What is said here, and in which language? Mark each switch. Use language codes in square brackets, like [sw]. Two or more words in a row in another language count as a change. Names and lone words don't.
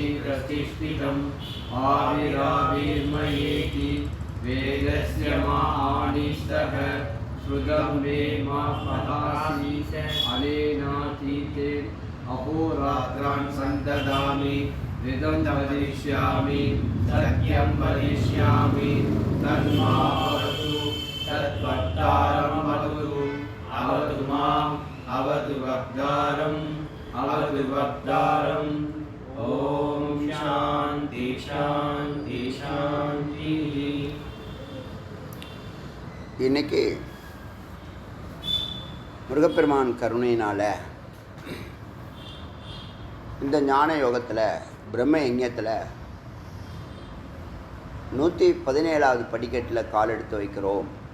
[sa] प्रतिष्ठितम् आविराविर्मयेति वेदस्य मानिष्ठः श्रुतं मे मा पहासि अनेनातीते अहोरात्रान् सन्तदामि वेदं वदिष्यामि सत्यं वदिष्यामि तन्मावतु तद्वक्तारम् अवतु अवतु माम् अवतु वक्तारम् अवतु वक्तारम्. ओम शांति शांति शांति. [ta] இன்னைக்கு முருகப்பெருமான் கருணையினால் இந்த ஞான யோகத்தில் பிரம்ம யஜ்ஞத்தில் 117வது படிக்கட்டில் கால் எடுத்து வைக்கிறோம்.